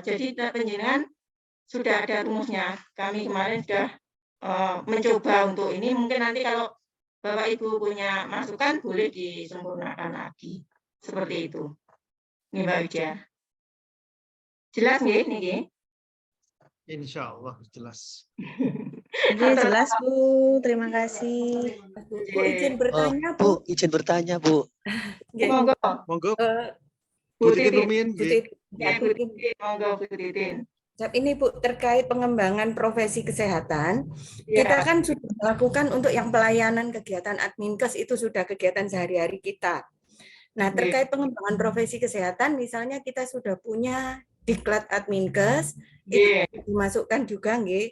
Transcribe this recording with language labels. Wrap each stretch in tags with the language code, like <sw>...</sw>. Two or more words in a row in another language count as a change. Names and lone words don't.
<id>Jadi penjenengan sudah ada rumusnya. Kami kemarin sudah mencoba untuk ini. Mungkin nanti kalau Bapak Ibu punya masukan boleh disempurnakan lagi. Seperti itu. Ini Mbak Widya. Jelas</id> <jv>nggih niki?</jv> <ar>Insya Allah</ar> <id>jelas. Jelas Bu, terima kasih. Bu, izin bertanya Bu, izin bertanya Bu. Monggo. Monggo. Bu Titin Rumin. Bu Titin, monggo Bu Titin. Ini Bu, terkait pengembangan profesi kesehatan, kita kan sudah melakukan untuk yang pelayanan kegiatan Adminkes itu sudah kegiatan sehari-hari kita. Nah, terkait pengembangan profesi kesehatan, misalnya kita sudah punya diklat Adminkes, itu dimasukkan juga, nggih.</id>